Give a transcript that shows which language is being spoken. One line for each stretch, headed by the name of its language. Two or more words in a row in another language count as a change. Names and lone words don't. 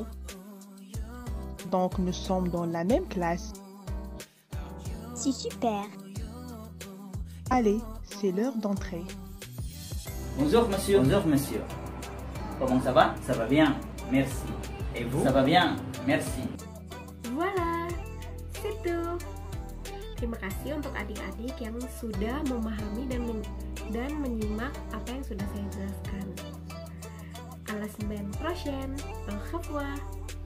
French: Donc nous sommes dans la même classe. C'est super. Allez, c'est l'heure d'entrer. Bonjour monsieur. Bonjour monsieur. Comment ça va? Ça va bien, merci. Et vous? Ça va bien, merci. Voilà, situ.
Indonesian: Terima kasih untuk adik-adik yang sudah memahami dan menyimak apa yang sudah saya jelaskan. Alas ben proshen, al khafwa.